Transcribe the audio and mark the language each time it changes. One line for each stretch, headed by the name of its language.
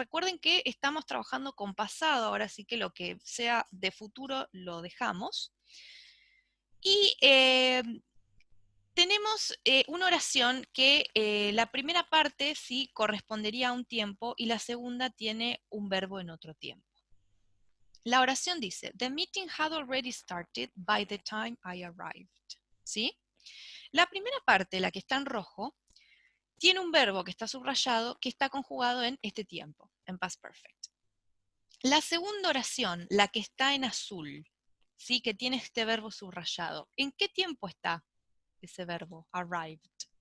Spanish: Recuerden que estamos trabajando con pasado, ahora sí que lo que sea de futuro lo dejamos. Y tenemos una oración que la primera parte sí correspondería a un tiempo y la segunda tiene un verbo en otro tiempo. La oración dice,
English: the meeting had already started by the time I arrived,
Spanish: ¿sí? La primera parte, la que está en rojo, tiene un verbo que está subrayado que está conjugado en este tiempo, en past perfect. La segunda oración, la que está en azul, ¿sí? Que tiene este verbo subrayado, ¿en qué tiempo está ese verbo, arrived?